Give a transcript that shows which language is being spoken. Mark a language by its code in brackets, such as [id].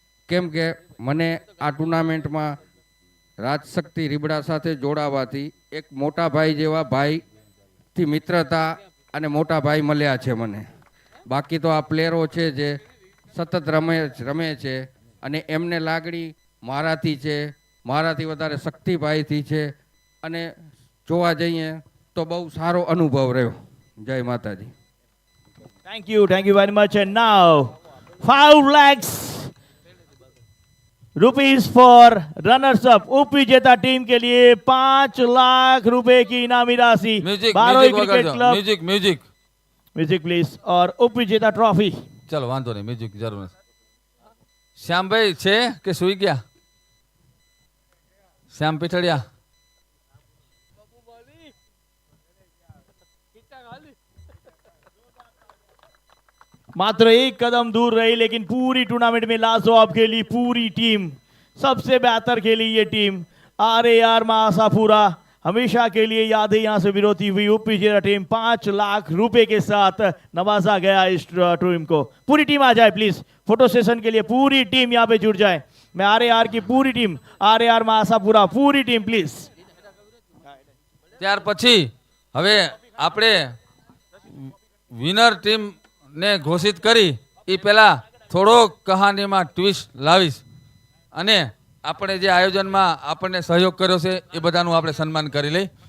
[gu] કેમ કે મને આ ટુર્નામેન્ટમાં રાજશક્તિ રીબડા સાથે જોડાવાથી એક મોટા ભાઈ જેવા ભાઈથી મિત્રતા અને મોટા ભાઈ મળ્યા છે મને। બાકી તો આ પ્લેયરો છે જે સતત રમે છે, અને એમને લાગણી મારાથી છે, મારાથી વધારે શક્તિભાઈથી છે, અને જોવા જઈએ તો બહુ સારો અનુભવ રહ્યો। જય માતાજી। [en] Thank you very much. And now 5 lakhs rupees for runners up. [hi] उप विजेता टीम के लिए 5 लाख रुपए की इनामी राशि। Music बारोई music cricket वगाड़ो, club music music music please. और उप विजेता ट्रॉफी। चलो वांधो नहीं, म्यूजिक जरूर। [gu] श्याम भाई छे के सुई गया? श्याम पिठड़िया [hi] मात्र एक कदम दूर रही, लेकिन पूरी टूर्नामेंट में लाजवाब खेली पूरी टीम। सबसे बेहतर खेली ये टीम आरआर मां आशापुरा। हमेशा के लिए यादें यहाँ से विरोधी हुई। उप विजेता टीम 5 लाख रुपए के साथ नवाजा गया इस टीम को। पूरी टीम आ जाए प्लीज, फोटो सेशन के लिए पूरी टीम यहाँ पे जुड़ जाए। मैं आरआर की पूरी टीम, आरआर मां आशापुरा पूरी टीम प्लीज। [gu] ત્યાર પછી હવે આપણે વિનર ટીમ ને ઘોષિત કરી એ પહેલા થોડો કહાનીમાં ટ્વિસ્ટ લાવીશ, અને આપણે જે આયોજનમાં આપણને સહયોગ કર્યો છે એ બધાનું આપણે સન્માન કરી લઈ।